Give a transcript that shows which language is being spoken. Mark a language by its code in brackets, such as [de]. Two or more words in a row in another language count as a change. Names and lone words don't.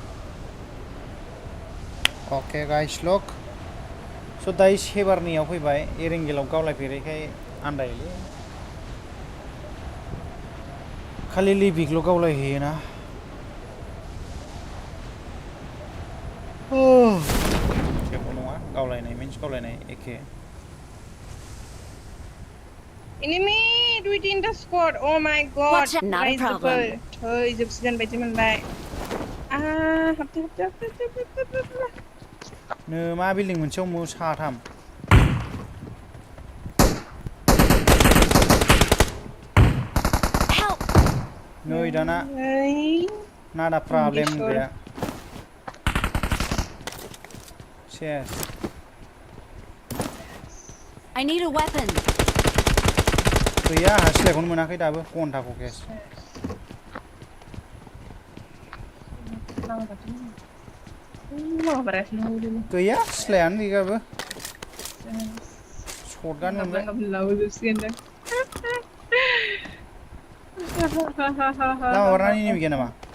[brx] अके गाइस लक स' दायो सेबारनियाव फैबाय एरेंगेलाव गावलायफेरैखाय आन्दायोलै खालि लिबिकल' गावलायहैयोना जेबो नङा गावलायनाय मिन्स गावलायनाय एखे [en] enemy within the squad oh my god Watch out, not a problem. [brx] थै जोबसिगोन बायदि मोनबाय हाबदो नो मा बिल्डिं मोनसेयाव साथाम [en] Help! [brx] नै दाना नादा प्रब्लेम गैया सेस [en] I need a weapon. [brx] गैया हासिलायखौनो मोनाखै दाबो घन्टाखौ केस गैया सिलायानो गैयाबो शटगान मोनबाय लामा बारनानै एनिमि गैया नामा